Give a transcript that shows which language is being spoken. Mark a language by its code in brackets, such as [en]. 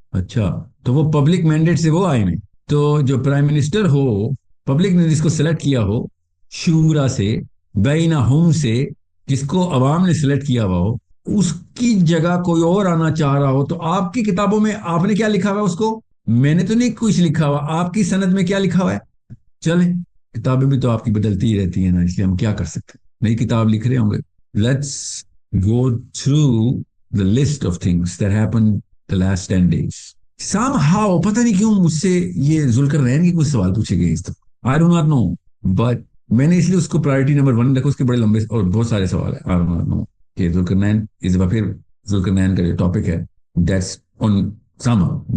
[ur] اچھا تو وہ پبلک مینڈیٹ سے وہ آئے ہیں. تو جو پرائم منسٹر ہو, پبلک نے جس کو سلیکٹ کیا ہو شورا سے, بینہم سے, جس کو عوام نے سلیکٹ کیا ہوا ہو, اس کی جگہ کوئی اور آنا چاہ رہا ہو, تو آپ کی کتابوں میں آپ نے کیا لکھا ہوا ہے اس کو؟ میں نے تو نہیں کچھ لکھا ہوا. آپ کی سند میں کیا لکھا ہوا ہے؟ چلیں کتابیں بھی تو آپ کی بدلتی ہی رہتی ہیں نا, اس لیے ہم کیا کر سکتے ہیں, نئی کتاب لکھ رہے ہوں گے. [en] Let's go through the list of things that happened the last 10 days. [ur] Somehow, پتہ نہیں کیوں مجھ سے یہ ذوالقرنین کے کچھ سوال پوچھے گئے اس طرح. [en] I do not know, but [ur] میں نے اس لیے اس کو پرائرٹی نمبر 1 رکھا. اس کے بڑے لمبے اور بہت سارے سوال ہیں. [en] I do not know [ur] کہ ذوالقرنین اس دفعہ پھر ذوالقرنین کا جو ٹاپک ہے [en] that's on somehow.